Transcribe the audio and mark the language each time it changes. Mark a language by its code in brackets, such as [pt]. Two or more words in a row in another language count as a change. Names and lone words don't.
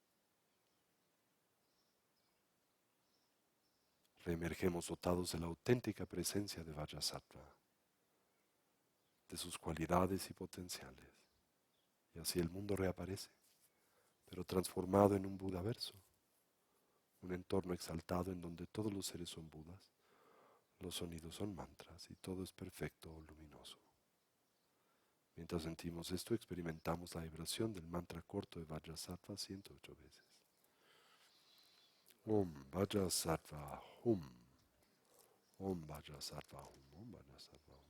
[es] Reemergemos dotados de la auténtica presencia de Vajrasattva, de sus cualidades y potenciales, y así el mundo reaparece, pero transformado en un Budaverso, un entorno exaltado en donde todos los seres son Budas, los sonidos son mantras y todo es perfecto o luminoso. Mientras sentimos esto, experimentamos la vibración del mantra corto de Vajrasattva 108 veces. [sa] Om Vajrasattva Hum. Om Vajrasattva Hum. Om Vajrasattva Hum.